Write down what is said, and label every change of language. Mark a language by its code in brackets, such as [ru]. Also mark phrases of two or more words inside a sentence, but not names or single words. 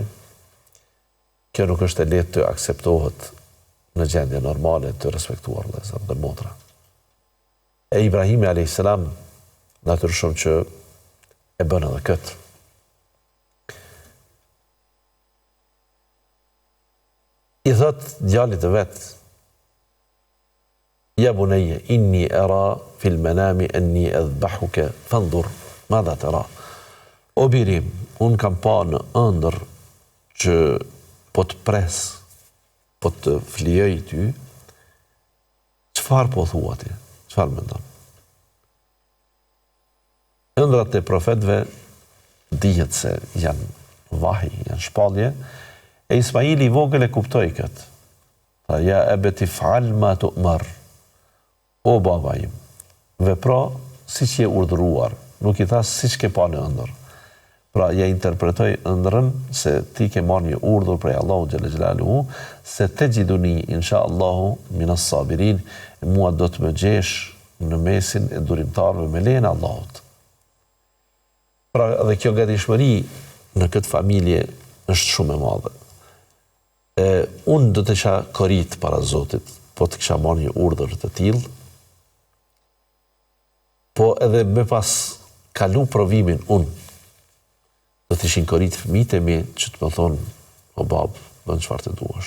[sq] Kjo nuk është e lehtë të akseptohet në gjendje normale të respektuar vëllezër dhe motra. E Ibrahimi a.s. natyrisht që e bën edhe këtë. I thot djalit të vet: [ar] "يا بني إني أرى في المنام أني أذبحك فانظر ماذا ترى." [sq] O birim, unë kam pa në ëndër që po të pres, po të flijoj ty, çfarë po thua ti? Çfarë mendon? Ëndrat e profetëve dihet se janë vahi, janë shpallje, e Ismaili i vogël e kuptoi këtë. Tha: [ar] "يا أبت افعل ما تؤمر." [sq] O baba im, vepro siç je urdhëruar, nuk i tha siç ke pa në ëndër. Pra, ja interpretoj ëndrën se ti ke marrë një urdhër prej Allahu [ar] جل جلاله, [sq] se te gjiduni, [ar] إن شاء الله من الصابرين, [sq] mua do të më gjesh në mesin e durimtarëve me lejen e Allahut. Pra, dhe kjo gatishmëri në këtë familje është shumë e madhe. Unë do të isha korrit para Zotit, po të kisha marrë një urdhër të tillë, po edhe me pas kalu provimin unë, do të ishin korrit fëmijët e mi që të më thonë: "O bab, bën çfarë të duash."